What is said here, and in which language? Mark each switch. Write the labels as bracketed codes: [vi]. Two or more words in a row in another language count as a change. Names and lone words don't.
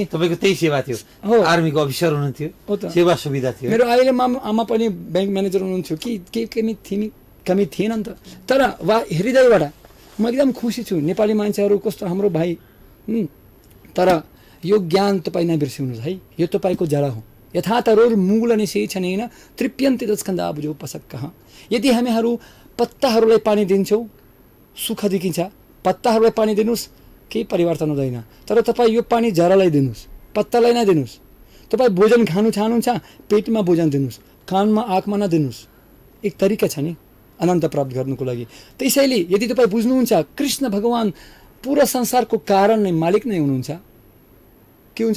[ne] तपाईँको त्यही सेवा थियो। आर्मीको अफिसर हुनुहुन्थ्यो, सेवा सुविधा थियो। मेरो अहिले आमा पनि [en] bank manager [ne] हुनुहुन्थ्यो कि कमी थिएन नि त। तर हृदयबाट म एकदम खुसी छु। नेपाली मान्छेहरू कस्तो हाम्रो भाइ। तर यो ज्ञान तपाईँ नबिर्सिनुहोस् है, यो तपाईँको जरा हो। [sa] यथा तरोर मूल निषेचनेन तृप्यन्ते तत्स्कन्धा बुझौ पसक्कः। [ne] यदि हामीहरू पत्ताहरूलाई पानी दिन्छौँ सुख देखिन्छ, पत्ताहरूलाई पानी दिनुहोस् केही परिवर्तन हुँदैन। तर तपाईँ यो पानी जरालाई दिनुहोस्, पत्तालाई नदिनुहोस्। तपाईँ भोजन खानु चाहनुहुन्छ, पेटमा भोजन दिनुहोस्, कानमा आँखमा नदिनुहोस्। एक तरिका छ नि अनन्त प्राप्त गर्नुको लागि। त्यसैले यदि तपाईँ बुझ्नुहुन्छ कृष्ण भगवान पुरा संसारको कारण नै मालिक नै हुनुहुन्छ, के हुन्छ?